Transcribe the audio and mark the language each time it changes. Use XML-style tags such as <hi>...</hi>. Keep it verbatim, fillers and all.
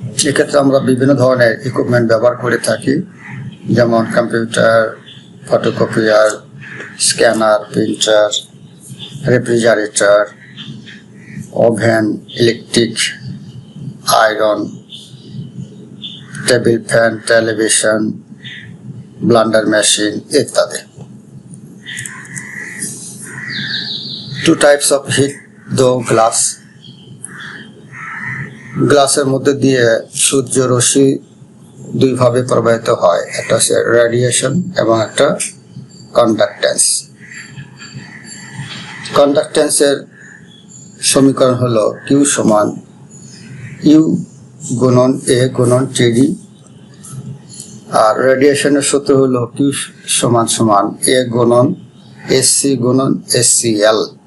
<bn>এক্ষেত্রে আমরা বিভিন্ন ধরনের ইকুইপমেন্ট ব্যবহার করে থাকি, যেমন computer, photocopier, scanner, printer, refrigerator, oven, electric iron, table fan, television, blender machine ইত্যাদি।</bn> <en>Two types of heat though glass.</en> <bn>গ্লাসের মধ্যে দিয়ে সূর্য রশ্মি দুইভাবে প্রবাহিত হয়, একটা হচ্ছে রেডিয়েশন এবং একটা কন্ডাক্টেন্স। কন্ডাক্টেন্সের সমীকরণ হলো কিউ সমান ইউ গুণন এ গুণন টিডি, আর রেডিয়েশনের সূত্র হলো কিউ সমান সমান এ গুণন এস সি গুণন এস সি এল।</bn>